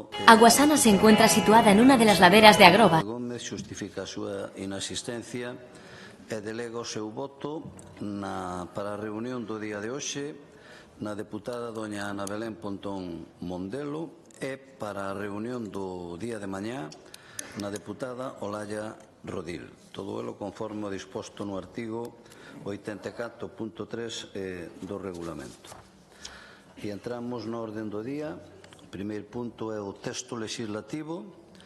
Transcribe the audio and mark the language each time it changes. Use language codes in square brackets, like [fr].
[es] Aguasana se encuentra situada en una de las laderas de Agroba. [gl] Gómez xustifica a súa inasistencia e delega o seu voto para a reunión do día de hoxe na deputada doña Ana Belén Pontón Mondelo e para a reunión do día de mañá na deputada Olalla Rodil. Todo elo conforme o disposto no artigo 84.3 do regulamento. E entramos na orden do día. O primeiro punto é o texto legislativo.